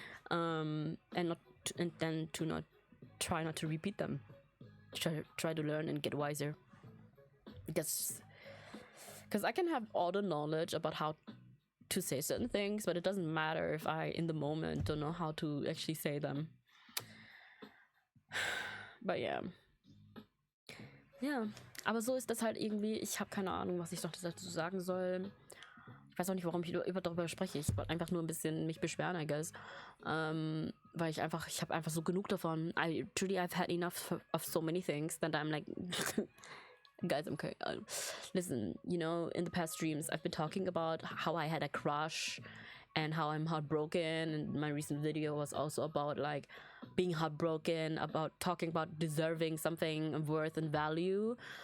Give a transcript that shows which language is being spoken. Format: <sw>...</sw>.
<en>And then to not try not to repeat them. Try to learn and get wiser. Because I can have all the knowledge about how to say certain things, but it doesn't matter if I in the moment don't know how to actually say them. But yeah.</en> <de>Ja, aber so ist das halt irgendwie. Ich habe keine Ahnung, was ich noch dazu sagen soll. Ich weiß auch nicht, warum ich darüber spreche. Ich wollte einfach nur ein bisschen mich beschweren,</de> <en>I guess.</en> <de>Weil ich habe einfach so genug davon.</de> <en>I've had enough of so many things that I'm like, guys, I'm okay. Listen, you know, in the past streams, I've been talking about how I had a crush and how I'm heartbroken. And my recent video was also about like being heartbroken, about talking about deserving something of worth and value.</en>